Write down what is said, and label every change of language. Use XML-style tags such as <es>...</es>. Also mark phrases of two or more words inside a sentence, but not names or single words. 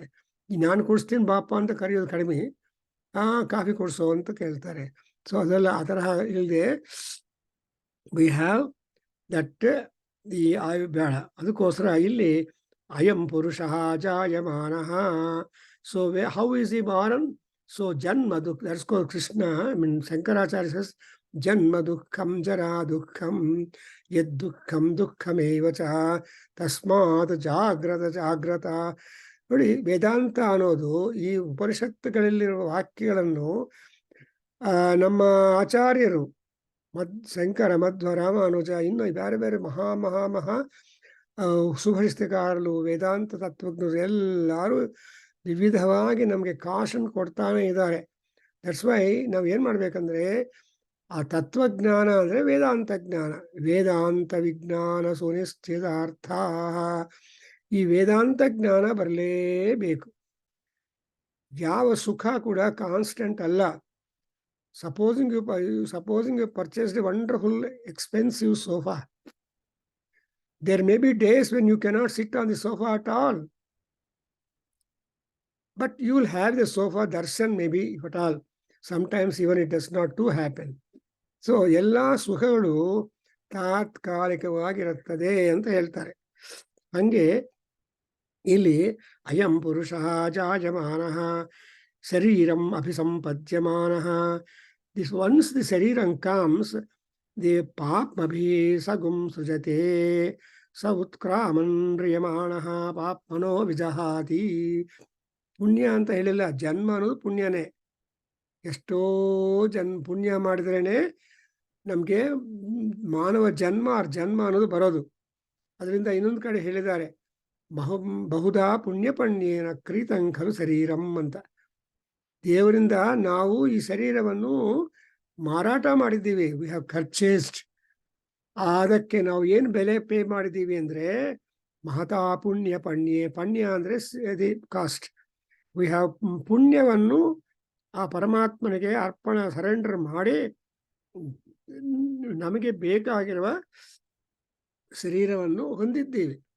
<kn>ನಾನು ಕುಡಿಸ್ತೀನಿ ಬಾಪ ಅಂತ ಕರೆಯೋದು ಕಡಿಮೆ, ಕಾಫಿ ಕುಡಿಸೋ ಅಂತ ಕೇಳ್ತಾರೆ. ಸೊ ಅದೆಲ್ಲ ಆ ತರಹ ಇಲ್ಲದೆ</kn> <en>we have that</en> <kn>ಈ ಬೇಡ. ಅದಕ್ಕೋಸ್ಕರ ಇಲ್ಲಿ</kn> <sa>ಅಯಂ ಪುರುಷಃ ಜಾಯಮಾನಃ.</sa> <en>so how is he born? so</en> <sa>ಜನ್ಮ ದುಃಖ,</sa> <en>that's called Krishna, I mean Shankaracharya says,</en> <sa>ಜನ್ಮ ದುಃಖಂ ಜರಾ ದುಃಖಂ ಯದ್ ದುಃಖಂ ದುಃಖಮೇವ ಚ ತಸ್ಮಾತ್ ಜಾಗ್ರತ.</sa> <kn>ನೋಡಿ, ವೇದಾಂತ ಅನ್ನೋದು ಈ ಉಪನಿಷತ್ತುಗಳಲ್ಲಿರುವ ವಾಕ್ಯಗಳನ್ನು ನಮ್ಮ ಆಚಾರ್ಯರು ಶಂಕರ, ಮಧ್ವ, ರಾಮಾನುಜ, ಇನ್ನು ಬೇರೆ ಬೇರೆ ಮಹಾ ಸುಭರಿಸ್ತಕಾರರು, ವೇದಾಂತ ತತ್ವಜ್ಞರು ಎಲ್ಲರೂ ವಿವಿಧವಾಗಿ ನಮಗೆ ಕಾಶನ್ ಕೊಡ್ತಾನೆ ಇದ್ದಾರೆ.</kn> <en>that's why</en> <kn>ನಾವು ಏನು ಮಾಡ್ಬೇಕಂದ್ರೆ, ಆ ತತ್ವಜ್ಞಾನ ಅಂದರೆ ವೇದಾಂತ ಜ್ಞಾನ, ವೇದಾಂತ ವಿಜ್ಞಾನ ಸುನಿಶ್ಚಿತಾರ್ಥ. ಈ ವೇದಾಂತ ಜ್ಞಾನ ಬರಲೇಬೇಕು. ಯಾವ ಸುಖ ಕೂಡ ಕಾನ್ಸ್ಟೆಂಟ್ ಅಲ್ಲ.</kn> <en>Supposing you purchased a wonderful, expensive sofa. There may be days when you cannot sit on the sofa at all. But you will have the sofa darshan maybe, if at all. Sometimes even it does not too happen.</en> <kn>ಸೊ ಎಲ್ಲ ಸುಖಗಳು ತಾತ್ಕಾಲಿಕವಾಗಿರುತ್ತದೆ ಅಂತ ಹೇಳ್ತಾರೆ. ಹಂಗೆ ಇಲ್ಲಿ</kn> <sa>ಅಯಂ ಪುರುಷ ಜಾಯಮಾನ ಶರೀರಂ ಅಭಿಸಂಪದ್ಯಮಾನ.</sa> <en>this once the ಶರೀರಂ comes, the</en> <sa>ಪಾಪ್ಮಭಿ ಸಗುಂ ಸೃಜತೆ ಸ ಉತ್ಕ್ರಾಮನ್ರಿಯಮಾಣ ಪಾಪ್ಮನೋ ವಿಜಹಾತಿ.</sa> <kn>ಪುಣ್ಯ ಅಂತ ಹೇಳಿಲ್ಲ, ಜನ್ಮ ಅನ್ನೋದು ಪುಣ್ಯನೇ. ಎಷ್ಟೋ ಪುಣ್ಯ ಮಾಡಿದ್ರೇನೆ ನಮಗೆ ಮಾನವ ಜನ್ಮ ಅನ್ನೋದು ಬರೋದು. ಅದರಿಂದ ಇನ್ನೊಂದು ಕಡೆ ಹೇಳಿದ್ದಾರೆ,</kn> <sa>ಬಹುಧಾ ಪುಣ್ಯಪಣ್ಯೇನ ಕ್ರೀತಂ ಖಲು ಶರೀರಂ ಅಂತ.</sa> <kn>ದೇವರಿಂದ ನಾವು ಈ ಶರೀರವನ್ನು ಮಾರಾಟ ಮಾಡಿದ್ದೀವಿ.</kn> <en>we have purchased.</en> <kn>ಅದಕ್ಕೆ ನಾವು ಏನು ಬೆಲೆ ಪೇ ಮಾಡಿದ್ದೀವಿ ಅಂದರೆ</kn> <sa>ಮಹತಾ ಪುಣ್ಯ</sa> <kn>ಅಂದರೆ</kn> <en>the cost. we have</en> <kn>ಪುಣ್ಯವನ್ನು ಆ ಪರಮಾತ್ಮನಿಗೆ ಸರೆಂಡರ್ ಮಾಡಿ ನಮಗೆ ಬೇಕಾಗಿರುವ ಶರೀರವನ್ನು ಹೊಂದಿದ್ದೀವಿ.</kn>